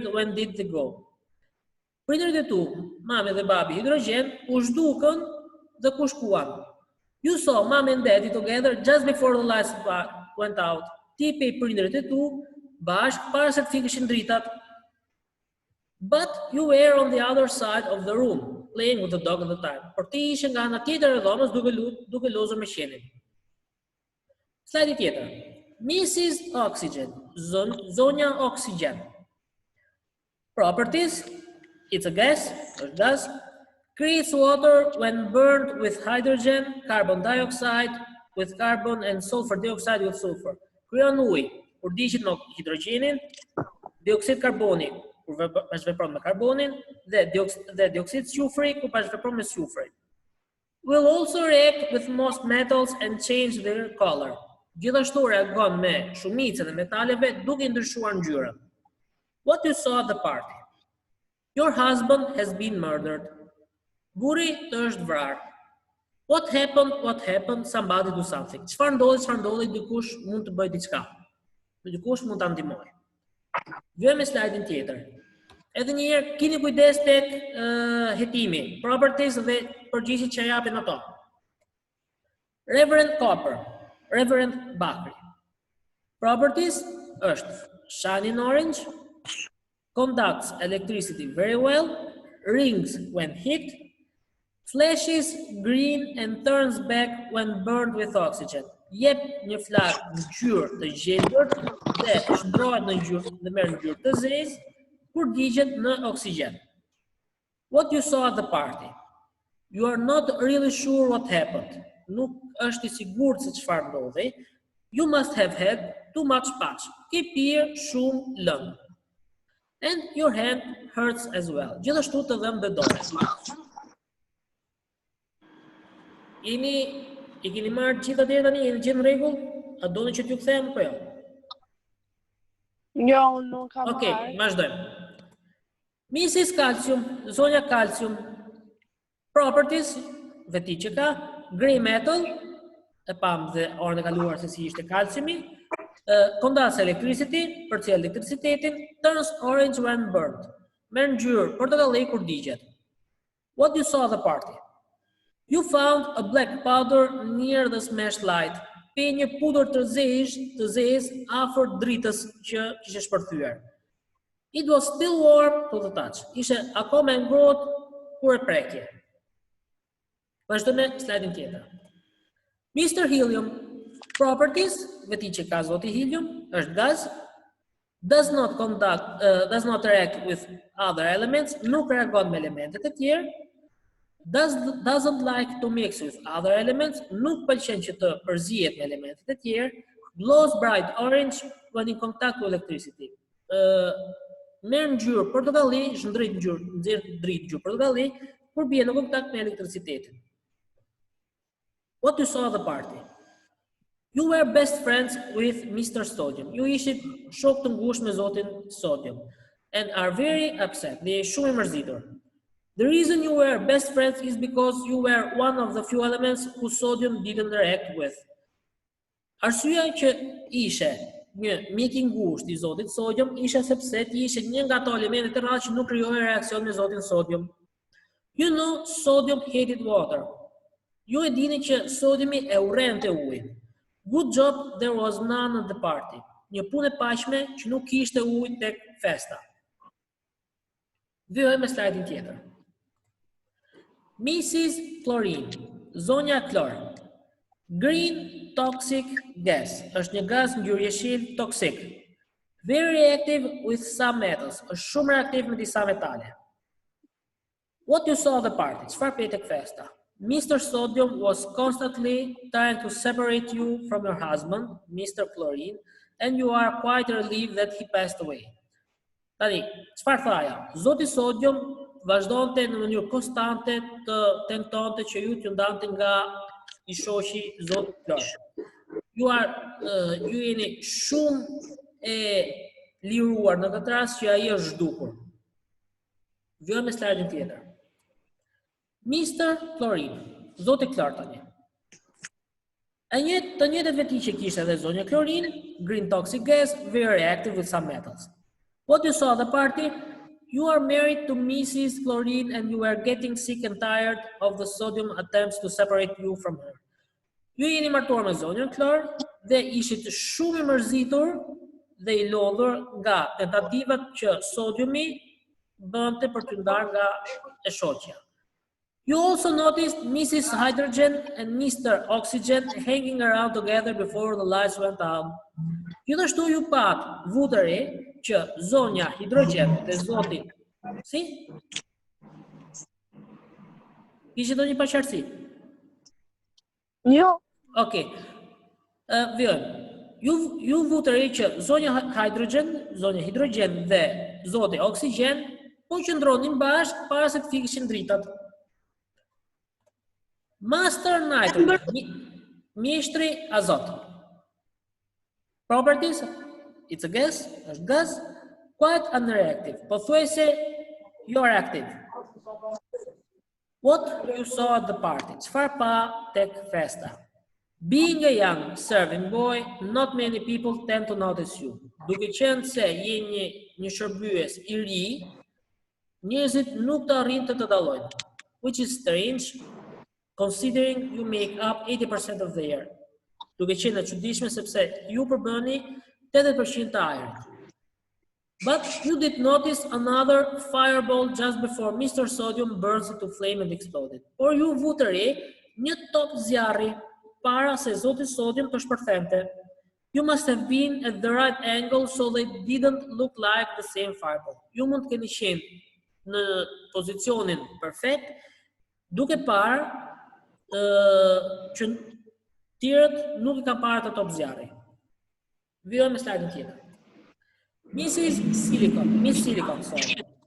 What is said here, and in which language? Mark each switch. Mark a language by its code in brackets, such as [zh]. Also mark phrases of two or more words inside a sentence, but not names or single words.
[en] When did they go? [sq] Prindërit e tu, mami dhe babi hidrogen, u zhdukën dhe ku shkuan? [en] You saw mom and daddy together just before the lights went out. [sq] Ti pe prindërit e tu bashkë para se të fikishin dritat. [en] But you were on the other side of the room, playing with the dog at the time. [sq] Por ti ishe nga ana tjetër e dhomës duke lozur me qenin. Slajdi tjetër. Mrs. Oxygen, zonja Oxygen. [en] Properties: it's a gas, [sq] është gaz. [en] Creates water when burned with hydrogen, carbon dioxide with carbon and sulfur dioxide with sulfur. [sq] Krijon ujë kur diqet me hidrogjenin, dioksid karboni kur bashkëvepron me karbonin dhe dioksid sufri kur bashkëvepron me sufrin. [en] Will also react with most metals and change their color. [sq] Gjithashtu reagon me shumicën e metaleve duke ndryshuar ngjyrën. [en] What you saw at the party? Your husband has been murdered. [sq] Burri të është vrarë. [en] What happened? Somebody do something. [sq] Çfarë ndodhi, dikush mund të bëjë diçka. Dikush mund ta ndihmojë. Vëmë slajdin tjetër. Edhe një herë keni kujdes tek hetimi, properties dhe përgjigjet që japin ato. [en] Reverend Copper, Reverend Bakri. Properties është shining orange, conducts electricity very well, rings when hit, flashes green and turns back when burned with oxygen. [sq] Jep një flak ngjyrë të gjelbër dhe shndrohet në ngjyrë dhe merr ngjyrë të zezë kur digjet në oksigjen. [en] What you saw at the party? You are not really sure what happened. [sq] Nuk është I sigurt se çfarë ndodhi. [en] You must have had too much punch. [sq] Ke pirë shumë lëng. [en] And your hand hurts as well. [sq] Gjithashtu të dhëm dhe dorë. I keni marrë gjitha deri tani, jeni gjithë në rregull? A doni që t'ju kthem apo jo? Jo, nuk kam marrë. Okej, vazhdojmë. Mrs. Calcium, zonja Calcium. Properties, veti që ka, [en] gray metal, [sq] e pam dhe orën e kaluar se si ishte kalciumi, [en] conducts electricity, [sq] përcjell elektricitetin, [en] turns orange when burned. [sq] Merr ngjyrë portokalli kur digjet. [en] What you saw at the party? You found a black powder near the smashed light. [sq] Pe një pudër të zezë afër dritës që kishte shpërthyer. [en] It was still warm to the touch. [sq] Ishte akoma e ngrohtë kur e prekje. Vazhdojmë slajdin tjetër. Mr. Helium. Properties, veti që ka zoti helium, është gaz, [en] does not react with other elements, [sq] nuk reagon me elementet e tjerë, [en] doesn't like to mix with other elements, [sq] nuk pëlqen që të përzihet me elementet e tjerë, [en] glows bright orange when in contact with electricity. [sq] Merr ngjyrë portokalli, nxjerr ngjyrë portokalli kur bie në kontakt me elektricitetin. [en] What you saw at the party? You were best friends with Mr. Sodium. [sq] Ju ishit shok të ngushtë me Zotin Sodium [en] and are very upset. [sq] Dhe shumë e mërzitur. [en] The reason you were best friends is because you were one of the few elements who Sodium didn't react with. [sq] Arsyeja që ishe një mik i ngushtë i Zotit Sodium ishe sepse ti ishe një nga ato elementet e rrallë që nuk krijohej reaksion me Zotin Sodium. [en] You know, Sodium hated water. [sq] Ju e dini që Sodiumi e urrente ujin. [en] Good job there was none at the party. [sq] Një punë e paqme që nuk kishte ujë tek festa. Vijojmë me slajdin tjetër. Mrs. Chlorine, zonja klor. [en] Green toxic gas, [sq] është një gaz ngjyrëjeshil toksik. [en] Very reactive with some metals, [sq] është shumë reaktiv me disa metale. [en] What you saw at the party, [sq] çfarë pete tek festa? [en] Mr. Sodium was constantly trying to separate you from your husband, Mr. Chlorine, and you are quite relieved that he passed away. [sq] Tani, çfarë tha ajo? Zoti Sodium vazhdonte në mënyrë konstante të tentonte që ju t'ju ndante nga i shoqi Zoti Klor. Ju jeni shumë e liruar në këtë rast që ai është zhdukur. Vijojmë me slajdin tjetër. [en] Mr. [sq] Chlorine, Zoti Klor tani. Të njëjtët veti që kishte edhe zonja Chlorine, [en] green toxic gas, very reactive with some metals. What you saw at the party? You are married to Mrs. Chlorine and you are getting sick and tired of the Sodium attempts to separate you from her. [sq] Ju jeni martuar me zonjën Klor dhe ishit shumë i mërzitur dhe i lodhur nga tentativat që Sodiumi bënte për t'ju ndarë nga e shoqja. [en] You also noticed Mrs. Hydrogen and Mr. Oxygen hanging around together before the lights went out. [sq] Gjithashtu ju pat vutëri që zonja hidrogen dhe zoti si? Kishte ndonjë paqartësi? Jo. Okej. Vjen. Ju vutëri që zonja hidrogen dhe zoti oksigen po qëndronin bashkë para se të fikishin dritat. Master nitrogen, mjeshtri azot. [en] Properties, it's a gas, [sq] është gaz, [en] quite unreactive, [sq] pothuajse jo reactive. [en] What you saw at the party, [sq] çfarë pa tek festa? [en] Being a young serving boy, not many people tend to notice you. [sq] Duke qenë se je një shërbyes i ri, njerëzit nuk të arrin të dallojnë, [en] which is strange, considering you make up 80% of the air. [sq] Duke qenë e çuditshme sepse ju përbëni 80% të ajrit. [en] But you did notice another fireball just before Mr. Sodium burst into flame and exploded. [sq] Por ju vutëri një top zjarri para se Zoti Sodium të shpërthente. [en] You must have been at the right angle so they didn't look like the same fireball. [sq] Ju mund të keni qenë në pozicionin perfekt, duke parë që tjerët nuk I ka parë të top zjarri. Vijojmë me slajdin tjetër. [en] Miss Silicon, sorry.